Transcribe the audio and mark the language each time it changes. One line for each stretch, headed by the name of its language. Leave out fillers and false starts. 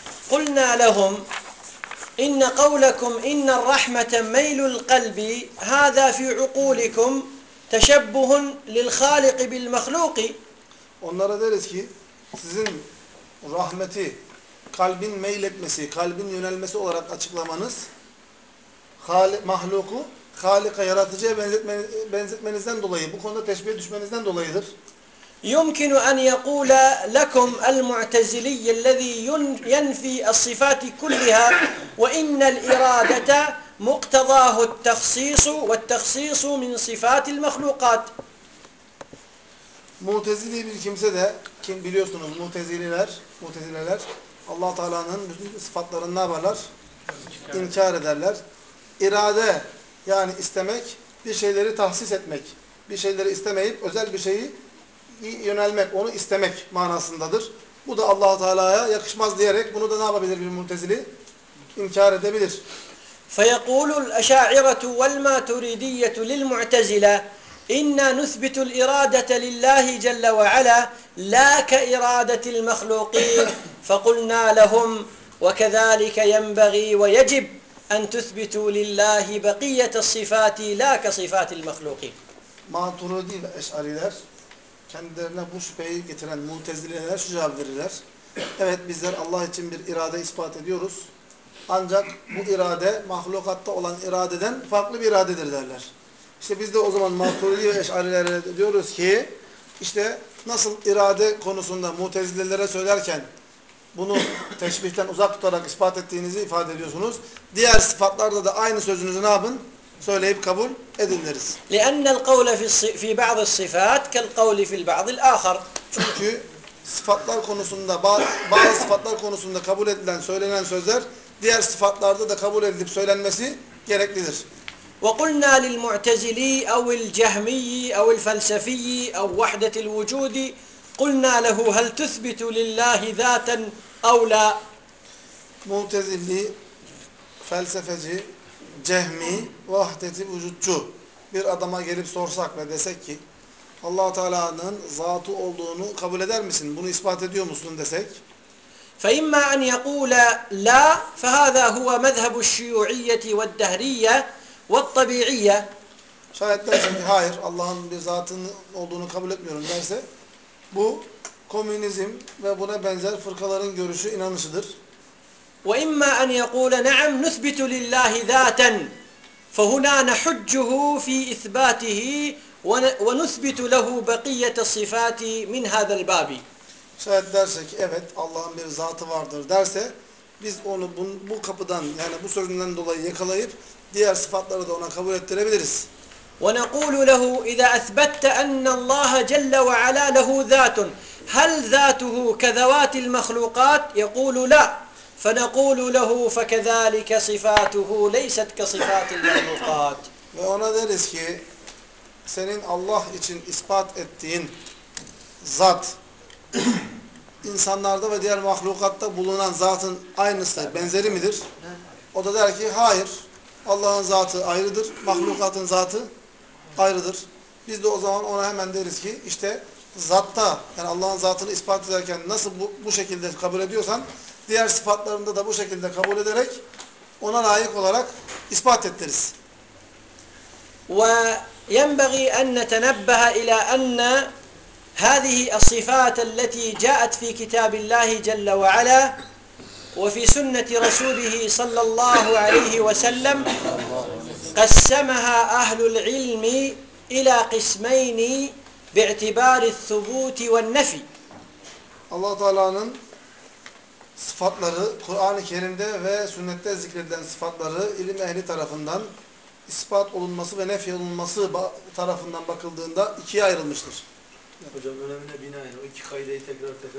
Arabic: قُلْنَا لَهُمْ اِنَّ قَوْلَكُمْ اِنَّ الرَّحْمَةَ مَيْلُ الْقَلْبِ هَذَا فِي عُقُولِكُمْ تَشَبُّهٌ لِلْخَالِقِ بِالْمَخْلُوقِ.
Turkish: Onlara deriz ki sizin rahmeti kalbin meyletmesi, kalbin yönelmesi olarak açıklamanız mahluku Halika, yaratıcıya benzetmenizden dolayı, bu konuda teşbihe düşmenizden dolayıdır.
Arabic: يمكن أن يقول لكم المعتزلي الذي ينفي الصفات كلها وإن الإرادة مقتضاه التخصيص والتخصيص من صفات المخلوقات.
Turkish: Mutezili bir kimse de, kim biliyorsunuz mutezileler Allah Teala'nın bütün sıfatlarını ne yaparlar? İnkar ederler. İrade yani istemek, bir şeyleri tahsis etmek, bir şeyleri istemeyip özel bir şeyi yönelmek, onu istemek manasındadır. Bu da Allah Teala'ya yakışmaz diyerek bunu da ne yapabilir bir mutezili? İnkar edebilir.
Arabic: فيقول الأشاعرة والماتريدية للمعتزلة إن نثبت الإرادة لله جل وعلا لا كإرادة المخلوقين فقلنا لهم وكذلك ينبغي ويجب أن تثبتوا لله بقية الصفات لا كصفات المخلوقين.
Turkish: ماتريدي الأشاعرة kendilerine bu şüpheyi getiren mutezileler şu cevap verirler. Evet bizler Allah için bir irade ispat ediyoruz. Ancak bu irade mahlukatta olan iradeden farklı bir iradedir derler. İşte biz de o zaman Maturidi ve Eş'arilere diyoruz ki işte nasıl irade konusunda mutezilelere söylerken bunu teşbihten uzak tutarak ispat ettiğinizi ifade ediyorsunuz. Diğer sıfatlarda da aynı sözünüzü ne yapın? Söyleyip kabul edinleriz.
Arabic: لأن القول في بعض الصفات كالقول في البعض الآخر.
Turkish: Çünkü sıfatlar konusunda bazı sıfatlar konusunda kabul edilen söylenen sözler diğer sıfatlarda da kabul edilip söylenmesi gereklidir.
Arabic: وقلنا للمعتزلي أو الجهمي أو الفلسفي أو وحدة الوجود قلنا له هل تثبت لله ذاتا أو لا؟
Turkish: Mutezili, felsefeci, cehmi, vahdeti vücutçu bir adama gelip sorsak ve desek ki Allah-u Teala'nın zatı olduğunu kabul eder misin? Bunu ispat ediyor musun desek?
Arabic: فَإِمَّا أَنْ يَقُولَ لَا فَهَذَا هُوَ مَذْهَبُ الشُّيُعِيَّةِ وَالدَّهْرِيَّةِ وَالطَّبِيعِيَّةِ
Turkish: Şayet dersen ki hayır Allah'ın bir zatının olduğunu kabul etmiyorum derse bu komünizm ve buna benzer fırkaların görüşü inanışıdır.
Arabic: وإما أن يقول نعم نثبت لله ذاتا فهنا نحجه في إثباته ونثبت له بقية الصفات من هذا الباب.
Turkish: Şayet derse ki evet Allah'ın bir zatı vardır derse biz onu bu kapıdan yani bu sözünden dolayı yakalayıp diğer sıfatları da ona kabul ettirebiliriz.
Arabic: ونقول له إذا أثبتت أن الله جل وعلا له ذات هل ذاته كذوات المخلوقات يقول لا فنقول له فكذلك صفاته ليست كصفات المخلوقات.
Turkish: Ve ona deriz ki senin Allah için ispat ettiğin zat insanlarda ve diğer mahlukatta bulunan zatın aynısı, benzeri midir? O da der ki hayır. Allah'ın zatı ayrıdır, mahlukatın zatı ayrıdır. Biz de o zaman ona hemen deriz ki işte zatta yani Allah'ın zatını ispat ederken nasıl bu şekilde kabul ediyorsan diğer sıfatlarında da bu şekilde kabul ederek ona layık olarak ispat ettiririz.
Arabic: وينبغي أن نتنبه إلى أن هذه الصفات التي جاءت في كتاب الله جل وعلا وفي سنة رسوله صلى الله عليه وسلم قسمها أهل العلم إلى قسمين باعتبار الثبوت والنفي.
Turkish: الله تعالى'nın sıfatları Kur'an-ı Kerim'de ve sünnette zikredilen sıfatları ilim ehli tarafından ispat olunması ve nefy olunması tarafından bakıldığında ikiye ayrılmıştır. Hocam önemine binaen o iki kaideyi tekrar